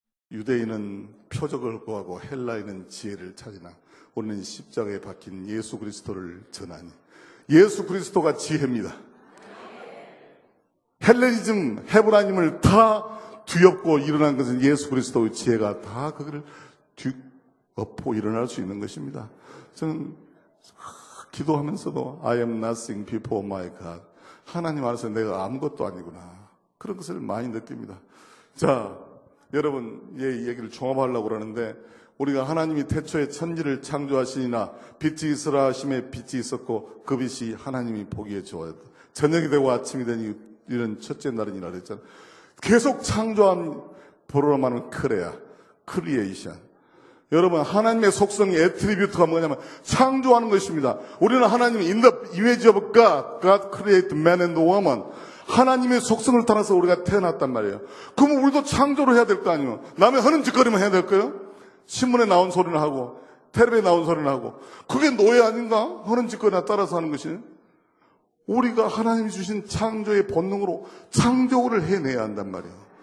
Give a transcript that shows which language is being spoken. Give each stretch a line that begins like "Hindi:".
Korean: 유대인은 표적을 구하고 헬라인은 지혜를 찾으나 우리는 십자가에 박힌 예수 그리스도를 전하니 예수 그리스도가 지혜입니다. 헬레니즘, 헤브라임을 다 뒤엎고 일어난 것은 예수 그리스도의 지혜가 다 그거를 뒤엎고 일어날 수 있는 것입니다. 저는 기도하면서도
English: I am nothing before my God.
Korean: 하나님 안에서 내가 아무것도 아니구나. 그런 것을 많이 느낍니다. 자, 여러분, 이 얘기를 종합하려고 그러는데 우리가 하나님이 태초에 천지를 창조하시니나 빛이 있으라 하심에 빛이 있었고 그 빛이 하나님이 보기에 좋아졌다. 저녁이 되고 아침이 되니 이런 첫째 날이니라 그랬잖아. 계속 창조한 보로로만 크레아, 크리에이션. 여러분, 하나님의 속성이 애트리뷰트가 뭐냐면 창조하는 것입니다. 우리는 하나님이
English: in the image of God, God created man and woman.
Korean: 하나님의 속성을 따라서 우리가 태어났단 말이에요. 그럼 우리도 창조를 해야 될 거 아니에요. 남의 하는 짓거리만 해야 될까요? 신문에 나온 소리는 하고 텔레비에 나온 소리는 하고. 그게 노예 아닌가? 하는 짓거리나 따라서 하는 것이. 우리가 하나님이 주신 창조의 본능으로 창조를 해내야 한단 말이에요.